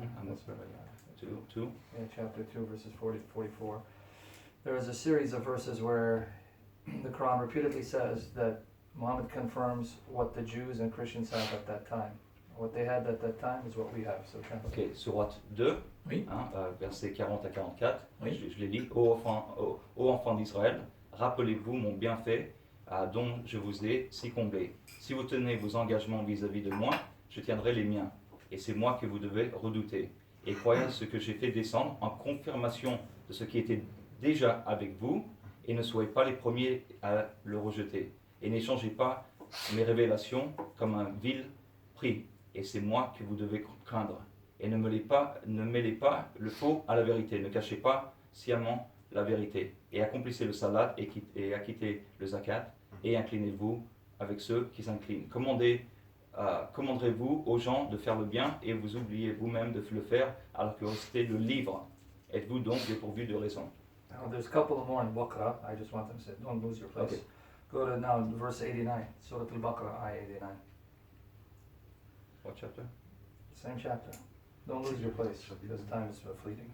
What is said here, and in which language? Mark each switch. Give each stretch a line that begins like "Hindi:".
English: I'm not sure. Two. Yeah, chapter 2, verses 40 to 44. There is a series of verses where the Quran repeatedly says that Muhammad confirms what the Jews and Christians have at that time. What they had at that time is what we have. So translate.
French: Ok, Sourate 2, Oui. versets 40 à 44. Oui. Je les lis. Ô enfants d'Israël, rappelez-vous mon bienfait dont je vous ai si comblé. Si vous tenez vos engagements vis-à-vis de moi, je tiendrai les miens. Et c'est moi que vous devez redouter. Et croyez à ce que j'ai fait descendre en confirmation de ce qui était déjà avec vous, et ne soyez pas les premiers à le rejeter. Et n'échangez pas mes révélations comme un vil prix. Et c'est moi que vous devez craindre. Et ne mêlez pas le faux à la vérité. Ne cachez pas sciemment la vérité. Et accomplissez le salat et acquittez le zakat. Et inclinez-vous avec ceux qui s'inclinent. Commanderez-vous aux gens de faire le bien et vous oubliez vous-même de le faire alors que restez le livre. Êtes-vous donc dépourvu de raison?
English: Now, there's a couple more in Baqarah. I just want them to say, don't lose your place. Okay. Go to now verse 89, Surah Al-Baqarah, ayah 89. What chapter? Same chapter. Don't lose your place because time is fleeting.